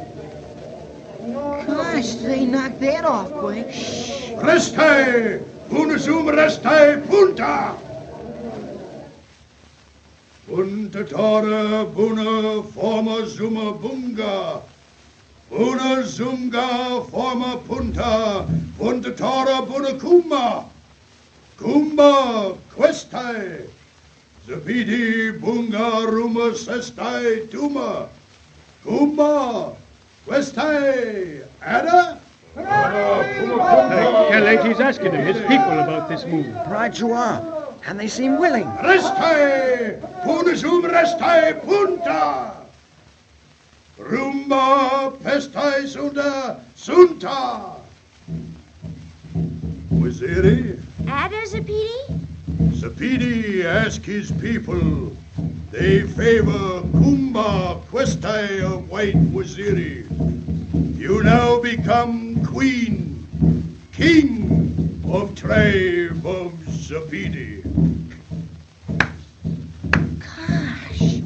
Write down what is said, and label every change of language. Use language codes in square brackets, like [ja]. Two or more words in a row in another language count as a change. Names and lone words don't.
[en] Gosh, they knocked that off quick. Restay, una zoom, restay, punta. Punta tora, buna, forma, zuma, bunga. Buna, zunga, forma, punta. Punta tora, buna, kumba. Kumba, questai. Zapidi, bunga, ruma, sestai, tuma. Kumba, questai, ada? Kelly's asking his people about this move. Right you are. And they seem willing. Restay! Punasum restai punta! Rumba pestai sunta! Waziri? Ada, Zapidi? Zapidi ask his people. They favor Kumba Questai of White Waziri. You now become queen, king of tribe of Zapidi. Gosh.